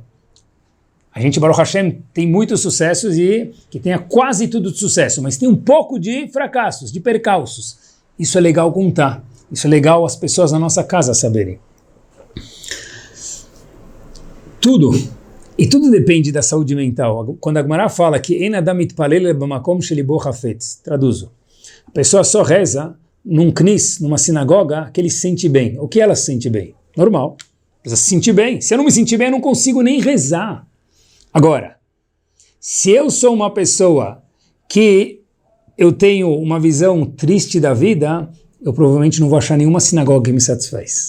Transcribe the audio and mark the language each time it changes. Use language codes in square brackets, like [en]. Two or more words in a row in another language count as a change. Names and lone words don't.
[pt] A gente, [he] ברוך השם, [pt] tem muitos sucessos e que tenha quase tudo de sucesso, mas tem um pouco de fracassos, de percalços. Isso é legal contar. Isso é legal as pessoas na nossa casa saberem. Tudo depende da saúde mental. Quando a Gemara fala que [he] אין אדם מתפלל במקום שלבו חפץ, [pt] traduzo. A pessoa só reza num knis, numa sinagoga, que ele se sente bem. O que ela se sente bem? Normal. Precisa se sentir bem. Se eu não me sentir bem, eu não consigo nem rezar. Agora, se eu sou uma pessoa que eu tenho uma visão triste da vida, eu provavelmente não vou achar nenhuma sinagoga que me satisfaz.